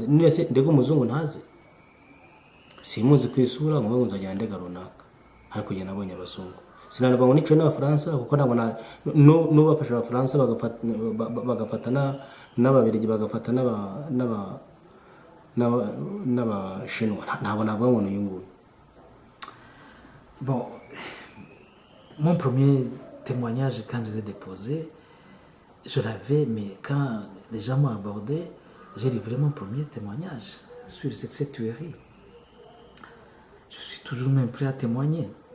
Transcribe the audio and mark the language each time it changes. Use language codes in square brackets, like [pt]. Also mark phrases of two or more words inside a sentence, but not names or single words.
[rw] Nese ndega umuzungu ntazi, simuzi ku isura ngo nzajya ndega runaka, ariko njye nabonye abazungu. Sinanavuga ngo niciwe n'Abafaransa kuko ntabwo n'ubafasha Abafaransa bagafata n'Ababirigi bagafata n'Abashinwa, ntabwo navuga ngo n'uyu nguyu. [fr] Bon, mon premier témoignage, quand je l'ai déposé, je l'avais, mais quand les gens m'ont abordé, j'ai livré mon premier témoignage sur cette tuerie. Je suis toujours même prêt à témoigner.